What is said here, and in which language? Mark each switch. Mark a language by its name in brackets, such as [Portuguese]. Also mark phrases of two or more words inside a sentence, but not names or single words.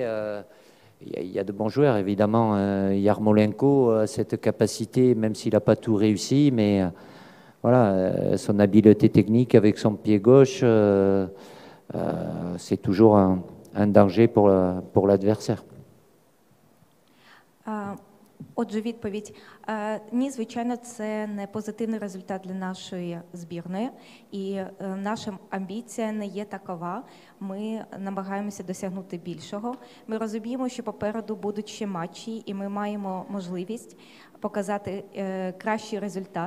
[French] Il y a de bons joueurs, évidemment. Yarmolenko a cette capacité, même s'il n'a pas tout réussi, mais voilà, son habileté technique avec son pied gauche, c'est toujours un danger pour l'adversaire. [Ukrainian] Отже, відповідь. Ні, звичайно, це не позитивний результат для нашої збірної, і наша амбіція не є такова. Ми намагаємося досягнути більшого. Ми розуміємо, що попереду будуть ще матчі, і ми маємо можливість показати кращий результат.